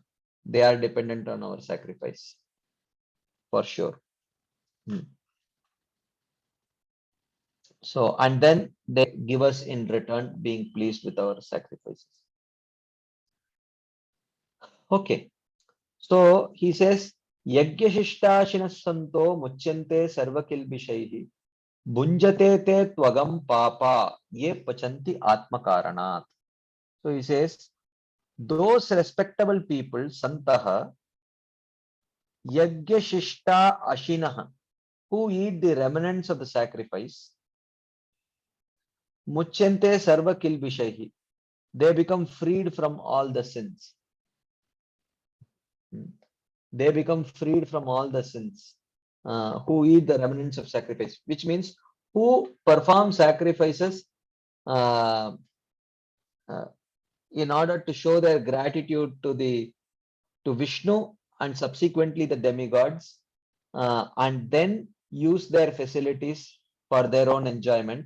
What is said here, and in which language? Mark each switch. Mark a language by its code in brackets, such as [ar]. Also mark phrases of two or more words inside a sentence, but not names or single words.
[en] They are dependent on our sacrifice for sure. Hmm. So, and then they give us in return being pleased with our sacrifices. Okay. So he says, [sa] यज्ञशिष्टाशिनः सन्तो मुच्यन्ते सर्वकिल्बिषैः भुञ्जते ते त्वघं पापा ये पचन्ति आत्मकारणात्. [en] So he says, those respectable people, [sa] सन्तः यज्ञशिष्ट अशिनः, [en] who eat the remnants of the sacrifice, [sa] मुच्यन्ते सर्व किल्बिषैः, [en] they become freed from all the sins. They become freed from all the sins. Who eat the remnants of sacrifice, which means who perform sacrifices uh, uh, in order to show their gratitude to Vishnu and subsequently the demigods, and then use their facilities for their own enjoyment.